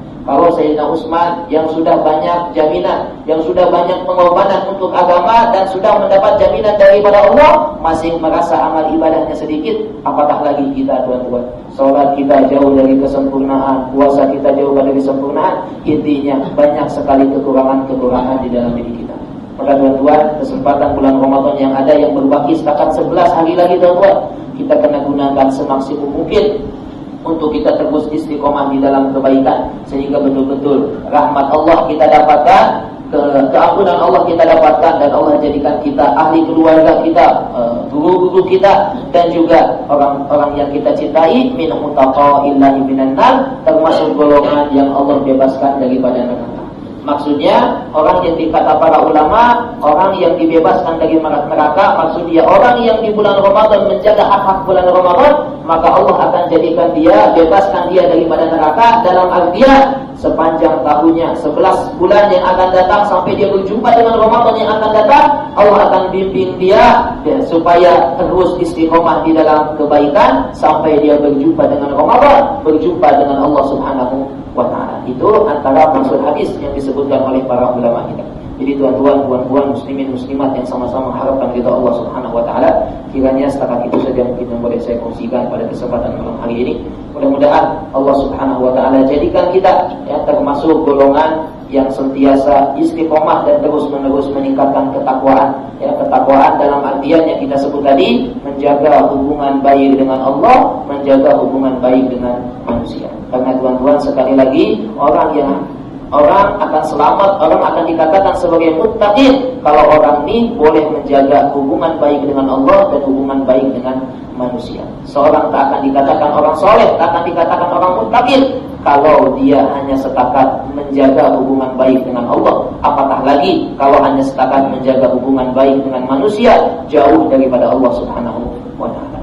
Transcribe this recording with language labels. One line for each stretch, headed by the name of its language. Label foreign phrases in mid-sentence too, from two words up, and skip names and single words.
Malay: Kalau Sayyidina Utsman yang sudah banyak jaminan, yang sudah banyak pengorbanan untuk agama dan sudah mendapat jaminan daripada Allah, masih merasa amal ibadahnya sedikit, apatah lagi kita tuan-tuan. Salat kita jauh dari kesempurnaan, puasa kita jauh dari kesempurnaan, intinya banyak sekali kekurangan-kekurangan di dalam diri kita. Maka tuan-tuan, kesempatan bulan Ramadan yang ada yang berbaki setakat 11 hari lagi tuan-tuan, kita kena gunakan semaksimum mungkin untuk kita terus istiqomah di dalam kebaikan, sehingga betul-betul rahmat Allah kita dapatkan, keampunan Allah kita dapatkan, dan Allah jadikan kita, ahli keluarga kita, guru-guru kita, dan juga orang-orang yang kita cintai,
Arabic: من عتقاء الله من النار,
Malay: termasuk golongan yang Allah bebaskan daripada neraka. Maksudnya orang yang dikata para ulama, orang yang dibebaskan dari neraka, maksudnya orang yang di bulan Ramadan menjaga hak-hak bulan Ramadan, maka Allah akan jadikan dia, bebaskan dia daripada neraka, dalam artian sepanjang tahunnya, 11 bulan yang akan datang sampai dia berjumpa dengan Ramadan yang akan datang, Allah akan bimbing dia ya, supaya terus istiqomah di dalam kebaikan sampai dia berjumpa dengan Ramadan, berjumpa dengan Allah
Arabic: سبحانه وتعالى.
Malay: Itu antara maksud hadis yang disebutkan oleh para ulama kita. Jadi tuan-tuan, puan-puan, muslimin, muslimat yang sama-sama mengharapkan ridha Allah
Arabic: سبحانه وتعالى,
Malay: kiranya setakat itu saja mungkin yang boleh saya kongsikan pada kesempatan malam hari ini. Mudah-mudahan Allah
Arabic: سبحانه وتعالى
Malay: jadikan kita ya, termasuk golongan yang sentiasa istiqomah dan terus-menerus meningkatkan ketakwaan. Ya, ketakwaan dalam artian yang kita sebut tadi, menjaga hubungan baik dengan Allah, menjaga hubungan baik dengan manusia. Karena tuan-tuan, sekali lagi, orang akan selamat, orang akan dikatakan sebagai muttaqin kalau orang ini boleh menjaga hubungan baik dengan Allah dan hubungan baik dengan manusia. Seorang tak akan dikatakan orang soleh, tak akan dikatakan orang muttaqin kalau dia hanya setakat menjaga hubungan baik dengan Allah. Apatah lagi kalau hanya setakat menjaga hubungan baik dengan manusia, jauh daripada Allah
Arabic: سبحانه وتعالى.